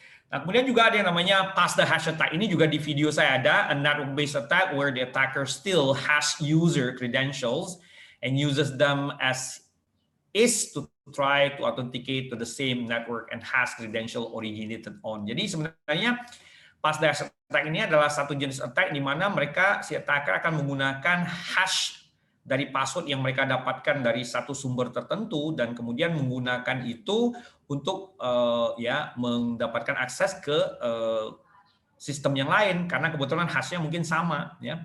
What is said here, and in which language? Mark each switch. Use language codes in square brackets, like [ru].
[id] Nah, kemudian juga ada yang namanya pass the hash attack. Ini juga di video saya ada, [en] a network based attack where the attacker still has user credentials and uses them as is to try to authenticate to the same network and has credential originated on. [id] Jadi sebenarnya pass the hash attack ini adalah satu jenis attack di mana si attacker akan menggunakan hash dari password yang mereka dapatkan dari satu sumber tertentu dan kemudian menggunakan itu untuk mendapatkan akses ke sistem yang lain karena kebetulan hashnya mungkin sama ya.